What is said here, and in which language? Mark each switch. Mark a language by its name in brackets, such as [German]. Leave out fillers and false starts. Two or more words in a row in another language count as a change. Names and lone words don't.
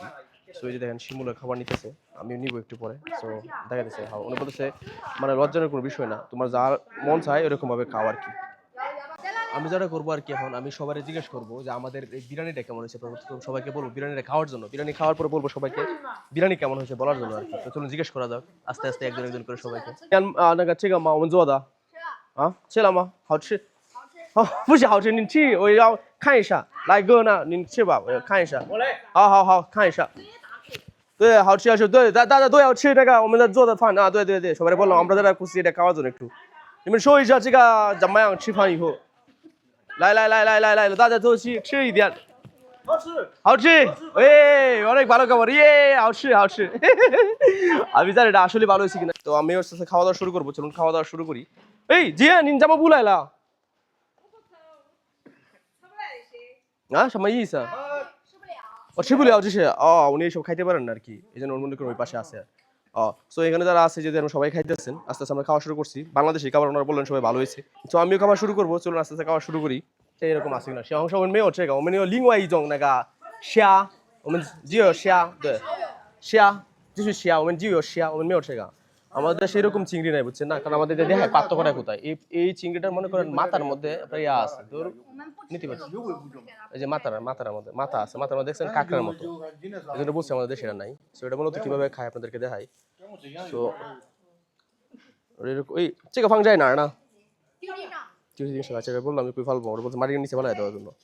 [Bangla] সো এই যে দেখেন শিমুলের খাবার নিতেছে, আমি নিব একটু পরে। সো দেখা যাচ্ছে উনি বলতেছে মানে লজ্জার কোনো বিষয় না, তোমার যা মন চায় এরকম ভাবে খাও আর কি। আমি যেটা করবো আর কি, এখন আমি সবাই জিজ্ঞেস করবো যে আমাদের এই বিরিয়ানিটা কেমন হয়েছে, সবাইকে বলবো বিরিয়ানিটা খাওয়ার জন্য, বিরিয়ানি খাওয়ার পরে বলবো সবাইকে বিরিয়ানি কেমন হয়েছে বলার জন্য আর কি। তো চলুন জিজ্ঞেস করা যাক আস্তে আস্তে একজন একজন করে সবাইকে। [Chinese] 那个这个吗？我们做的啊，吃了吗？好吃。哦，不是好吃，你去，我要看一下。来哥呢？你吃吧，我要看一下。我来。好，看一下。对，好吃要吃，对，大家都要吃那个我们的做的饭啊， [Bangla] 对，সবাই বললাম আমরা যারা খুশি এটা খাওয়ার জন্য একটু। [Chinese] 你们说一下这个怎么样？吃饭以后。来，大家都吃一点。好吃， [Bangla] 哎，অনেক ভালো খাবার, ইয়ে, 好吃 আমি জানি এটা আসলে ভালো হয়েছে কিনা। তো আমি ওর সাথে খাওয়া দাওয়া শুরু করবো, চলুন খাওয়া দাওয়া শুরু করি। [Chinese] এই জিয়ান 你怎么不来了啊？什么意思？我吃不了这些 [Bangla] উনি এসব খাইতে পারেন না আর কি, এই জন্য ওর মনে করেন ওই পাশে আছে। সো এখানে যারা আছে যে সবাই খাইতেছেন, আস্তে আস্তে আমরা খাওয়া শুরু করছি। বাংলাদেশি খাবার ওনারা বললেন সবাই ভালো হয়েছে, তো আমিও খাওয়া শুরু করবো, চলুন আস্তে আস্তে খাওয়া শুরু করি। এরকম আছে কিনা [Chinese] 小红书我们没有这个，我们有另外一种那个虾，我们只有虾，对，虾就是虾，我们就有虾，我们没有这个。 [Bangla] আমাদের সেরকম চিংড়ি নাই, বুঝছেন না, কারণ আমাদের দেখায় পার্থক্যটা কোথায়। এই চিংড়িটার মনে করেন মাথার মধ্যে আপনার ইয়া আছে, তোর নিতে পারছি, এই যে মাথার মধ্যে মাথা আছে, মাথার মধ্যে দেখছেন কাঁকড়ার মতো, এই জন্য বুঝছি আমাদের দেশের নাই। সো এটা মূলত কিভাবে খায় আপনাদেরকে দেখাই। সো এরকম এই চেকা ফাং যায় না না জিনিস আছে বললাম আমি কই ফালবো, ওরা বলছে মাটির নিচে ফেলাই দেওয়ার জন্য।